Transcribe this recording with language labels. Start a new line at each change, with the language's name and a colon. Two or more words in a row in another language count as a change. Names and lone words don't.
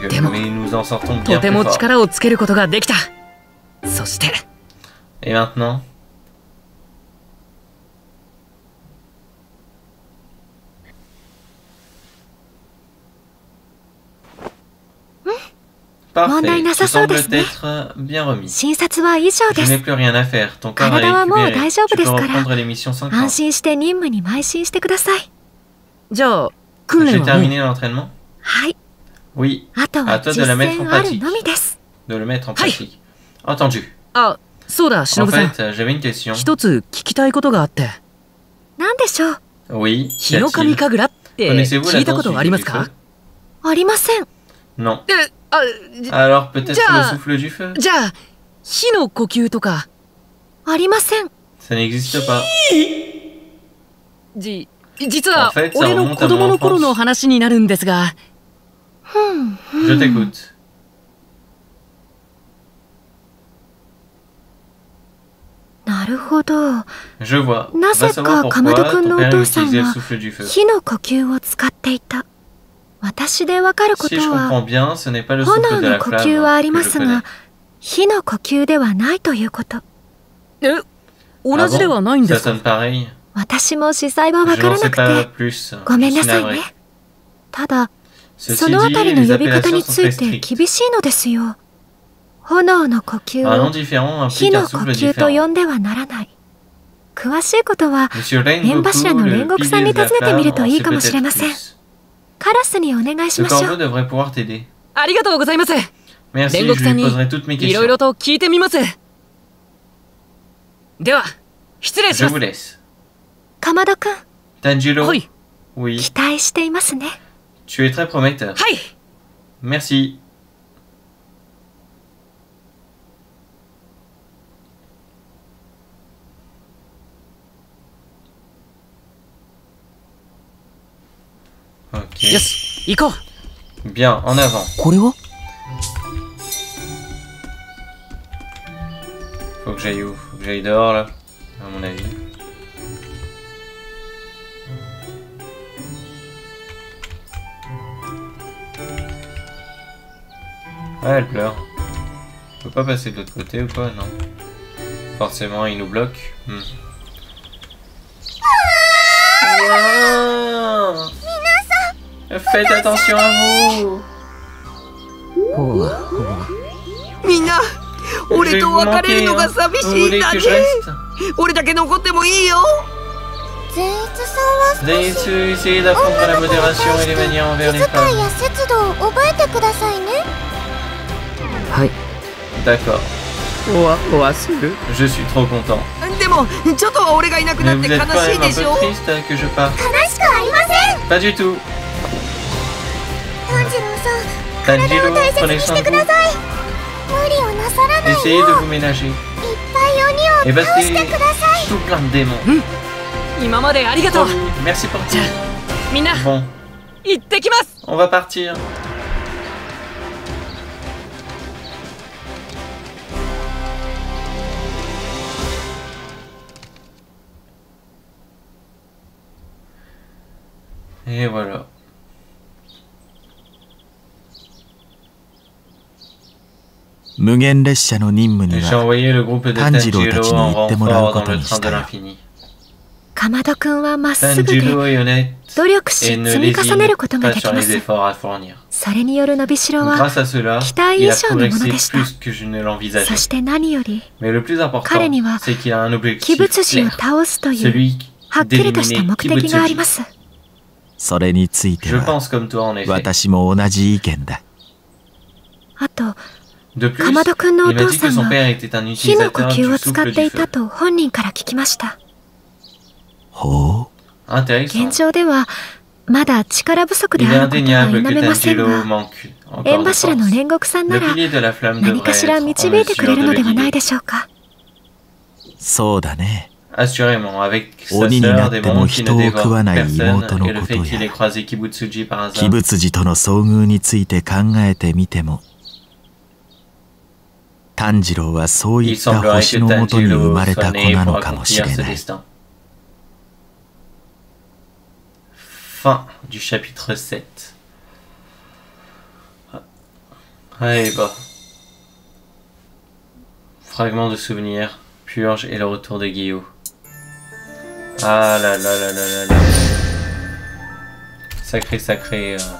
French: Démon. mais nous en sortons
Japanese: と
French: bien
Japanese: て
French: plus
Japanese: も
French: forts.
Japanese: 力をつけることができたそして
French: Et maintenant? Parfait,
Japanese: 問題な
French: tu
Japanese: さそうで
French: sembles
Japanese: すね
French: être bien remis.
Japanese: 診察は以上で
French: Je
Japanese: す
French: n'ai plus rien à faire, ton corps a
Japanese: 体はもう
French: récupéré.
Japanese: 大丈夫
French: Tu
Japanese: で
French: peux
Japanese: すから
French: reprendre les missions sans
Japanese: 安
French: crainte.
Japanese: 心して任務に邁進してくださいじゃあ訓
French: J'ai
Japanese: 練はもう
French: terminé l'entraînement?
Japanese: はい
French: Oui,
Japanese: あとは
French: À toi de
Japanese: 実
French: la mettre en
Japanese: 践ある
French: pratique.
Japanese: のみです
French: de le mettre en pratique. Entendu.
Japanese: あそうだ
French: En
Japanese: 忍さん
French: fait, j'avais une question.
Japanese: 一つ聞きたいことがあって何でしょう
French: Oui,
Japanese: 日の
French: qu'y
Japanese: 神
French: a-t-il?
Japanese: 神楽って
French: Connaissez-vous
Japanese: 聞
French: la
Japanese: いたこ
French: danse
Japanese: と
French: du
Japanese: ありますか
French: feu?
Japanese: ありません
French: Non. Alors peut-être le souffle du feu.
Japanese: じゃあ火の呼吸とか。ありません。
French: Ça n'existe pas.
Japanese: 実は俺の子供の頃の話になるんですが。
French: Je t'écoute.
Japanese: なるほど。
French: Je vois.
Japanese: な
French: Va
Japanese: ぜ
French: savoir
Japanese: かかまど
French: pourquoi
Japanese: くん
French: ton
Japanese: のお
French: père
Japanese: 父さん
French: utilisait le
Japanese: は
French: souffle du feu.
Japanese: 火の呼吸を使っていた。私でわかるこ
French: Si
Japanese: と
French: je
Japanese: は
French: comprends bien, ce n'est pas le souffle
Japanese: 炎
French: de
Japanese: の
French: la
Japanese: 呼
French: flamme
Japanese: 吸はあり
French: que
Japanese: ま
French: je
Japanese: す
French: connais.
Japanese: が、火の呼吸ではないということ。同じではないんで
French: Ça
Japanese: すか。
French: sonne pareil.
Japanese: 私も詳細はわ
French: Je
Japanese: か
French: n'en
Japanese: ら
French: sais
Japanese: な
French: pas
Japanese: くて、
French: plus.
Japanese: ごめん
French: Je
Japanese: な
French: suis
Japanese: さい
French: navré.
Japanese: ね。ただ、
French: Ceci
Japanese: そのあたり
French: dit,
Japanese: の
French: les
Japanese: 呼び方
French: appellations
Japanese: に
French: sont
Japanese: つい
French: très
Japanese: て
French: strictes.
Japanese: 厳しいのですよ。炎の呼吸
French: Un nom
Japanese: を
French: différent
Japanese: 火
French: implique
Japanese: の
French: un
Japanese: 呼
French: souffle
Japanese: 吸と
French: différent.
Japanese: 呼んではならない。詳しいことは
French: Monsieur
Japanese: 縁柱
French: Rengoku,
Japanese: の
French: le
Japanese: 煉獄さん
French: pilier
Japanese: に
French: de la
Japanese: 尋ねてみる
French: flamme,
Japanese: と
French: en
Japanese: いい
French: sait
Japanese: かもしれま
French: peut-être
Japanese: せん。
French: plus.
Japanese: カラスにお願いし
French: Ce
Japanese: ましょ
French: corbeau
Japanese: う。
French: devrait pouvoir t'aider.
Japanese: ありがとうございます。
French: Merci,
Japanese: 煉
French: je
Japanese: 獄さん
French: lui
Japanese: に
French: poserai toutes mes
Japanese: いろいろ
French: questions.
Japanese: と聞いてみます。では失礼し
French: Je
Japanese: ま
French: vous
Japanese: す。
French: laisse.
Japanese: かまどくん、
French: Tanjiro,
Japanese: はい
French: oui,
Japanese: 期待していますね。
French: tu es très prometteur.
Japanese: はい。
French: Merci. Ok.
Japanese: よし行こう。
French: Bien, en avant.
Japanese: これは
French: Faut que j'aille où? Faut que j'aille dehors là, à mon avis. Ah, elle pleure. On peut pas passer de l'autre côté ou quoi? Non. Forcément, il nous bloque. Wow. Faites attention à vous.
Japanese: みんな
French: Je
Japanese: 俺
French: vais
Japanese: と
French: vous
Japanese: 別れる
French: manquer.
Japanese: のが
French: Hein.
Japanese: 寂
French: Vous
Japanese: しいん
French: voulez
Japanese: だ
French: que
Japanese: ね
French: je reste?
Japanese: 俺だけ残ってもいいよ善逸さんは
French: Vous allez essayer d'apprendre la modération et les manières envers les femmes.
Japanese: や節度を覚えてくださいね。はい
French: D'accord.
Japanese: おわする
French: Je suis trop content.
Japanese: でもちょっとは俺がいなく
French: Mais
Japanese: なっ
French: vous
Japanese: て
French: êtes
Japanese: 悲
French: quand
Japanese: しい
French: même un
Japanese: でし
French: peu
Japanese: ょ
French: triste que je parte.
Japanese: 悲しくありません。
French: Pas du tout.
Japanese: 炭治郎さん、
French: Tanjiro,
Japanese: 大切
French: prenez
Japanese: にし
French: soin
Japanese: て
French: de
Japanese: くだ
French: vous.
Japanese: さい。無理をなさらないよ
French: Essayez
Japanese: う
French: de vous ménager.
Japanese: いっぱい
French: Et
Japanese: 鬼を倒して
French: battez
Japanese: ください。
French: tout plein de démons.
Japanese: 今までありがとう。
French: Merci pour
Japanese: じゃ
French: tout.
Japanese: あみんな
French: Bon,
Japanese: 行ってきます。
French: on va partir. Et voilà. J'ai envoyé le groupe de Tanjiro en renfort dans le train de l'infini.
Japanese: かまどくんはまっすぐで
French: Tanjiro est honnête
Japanese: 努力し
French: et ne
Japanese: 積み重ねることが
French: lésine
Japanese: で
French: pas
Japanese: き
French: sur
Japanese: ま
French: les
Japanese: す。
French: efforts à fournir.
Japanese: それによる伸びしろは
French: Grâce à cela,
Japanese: 期待
French: il
Japanese: 以
French: a
Japanese: 上のもの
French: progressé
Japanese: でした。
French: plus que je ne l'envisageais.
Japanese: そして何より
French: Mais le plus important,
Japanese: 彼には
French: c'est qu'il a un
Japanese: 鬼
French: objectif
Japanese: 物児を
French: clair.
Japanese: 倒すという
French: Celui
Japanese: はっきりとした
French: d'éliminer
Japanese: 目的がありま
French: Kibutsuji.
Japanese: す。それについて
French: Je
Japanese: は
French: pense comme toi en effet.
Japanese: 私も同じ意見だあと、
French: De plus,
Japanese: かまどくんのお
French: il m'a
Japanese: 父
French: dit
Japanese: さ
French: que
Japanese: ん
French: son
Japanese: が
French: père était un
Japanese: 火の呼
French: utilisateur
Japanese: 吸
French: du
Japanese: を使
French: souffle
Japanese: って
French: du
Japanese: いた
French: feu.
Japanese: と本人から聞きました。ほう
French: Intéressant.
Japanese: 現状ではまだ力不足で
French: Il est
Japanese: あることは
French: indéniable
Japanese: 否
French: que
Japanese: めません
French: Tanjiro
Japanese: が、
French: manque encore
Japanese: 縁
French: de
Japanese: 柱の
French: force.
Japanese: 煉獄さんな
French: Le
Japanese: ら
French: pilier de la flamme
Japanese: 何
French: devrait
Japanese: かしら
French: être en
Japanese: 導いてくれ
French: mesure
Japanese: る
French: de
Japanese: の
French: le
Japanese: ではない
French: guider.
Japanese: でしょうか。そうだね
French: Assurément, avec sa
Japanese: 鬼にな
French: sœur
Japanese: っ
French: des
Japanese: ても
French: mondes qui
Japanese: 人
French: ne
Japanese: を食わ
French: dévorent
Japanese: ない
French: personne
Japanese: 妹の
French: et le
Japanese: こ
French: fait
Japanese: と
French: qu'il ait
Japanese: や
French: croisé Kibutsuji par
Japanese: 鬼
French: hasard.
Japanese: 物児との遭遇について考えてみても炭治郎はそうい
French: Il
Japanese: った
French: semblerait
Japanese: 星
French: que
Japanese: のもとに生
French: Tanjiro
Japanese: まれ
French: soit
Japanese: た子
French: né
Japanese: な
French: pour
Japanese: のかもし
French: accomplir
Japanese: れ
French: ce
Japanese: ない
French: destin. Fin du chapitre 7. Allez, bah. Fragment de souvenir, purge et le retour de Guillaume. Ah là là là là là là. Sacré, sacré.